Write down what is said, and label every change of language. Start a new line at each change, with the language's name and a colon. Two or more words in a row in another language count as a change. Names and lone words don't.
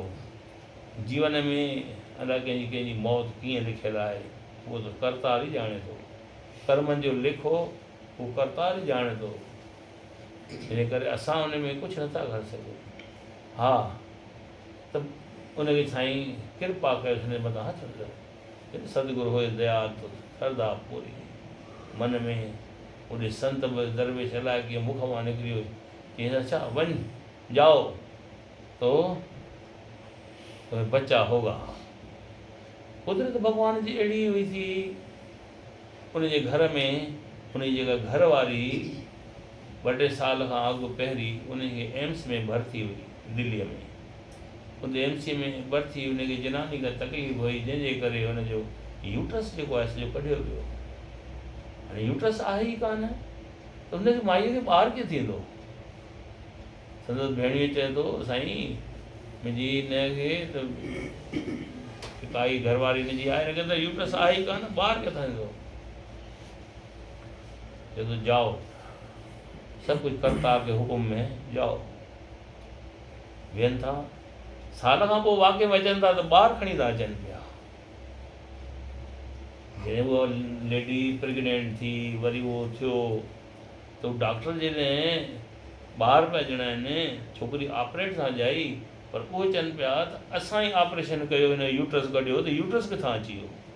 Sindhi: जीवन में अलाए कंहिंजी मौत कीअं लिखियलु आहे उहो त करतार ई ॼाणे थो, कर्मनि जो लिखो उहो करतार ई ॼाणे थो। इन करे असां उन में कुझु नथा करे सघूं। हा त उनखे साईं कृपा कयोसि, हिन मथां हथ रखियो,
Hindi: सतगुरु हुए दया तो श्रद्धा पूरी।
Sindhi: मन में उन संत दरवेश अलाए कीअं मुख मां निकिरी हुई, चई अच्छा वञ
Hindi: जाओ तो बच्चा होगा।
Sindhi: कुदरत भगवान जी अहिड़ी हुई थी, उनजे घर में उनजी जेका घर वारी ॿ टे साल खां अॻु पहिरीं उनखे एम्स में भर्ती हुई दिल्लीअ में। उन एमसी में भर्ती उनखे जनानी खां तकलीफ़ हुई, जंहिंजे करे हुनजो यूट्रस जेको आहे सॼो कढियो वियो। हाणे यूट्रस आहे ई कान त हुनखे माईअ खे ॿार कीअं थींदो। संदसि भेणीअ चए थो साईं मुंहिंजी हिनखे त काई घरवारी हिनजी आहे, हिनखे त यूट्रस आहे ई कान, ॿार किथां थींदो। चए थो जाओ, सभु कुझु करतार के हुकुम में जाओ। वेहनि था, साल खां पोइ वाक़ई में अचनि था त ॿार खणी था अचनि पिया। जॾहिं उहा
English: lady pregnant
Sindhi: थी, वरी उहो थियो त डॉक्टर जॾहिं ॿार पिया ॼणा आहिनि, छोकिरी ऑपरेट सां ॼाई, पर उहे चवनि पिया त असां ई ऑपरेशन कयो, हिन यूट्रस कढियो, त यूट्रस किथां अची वियो।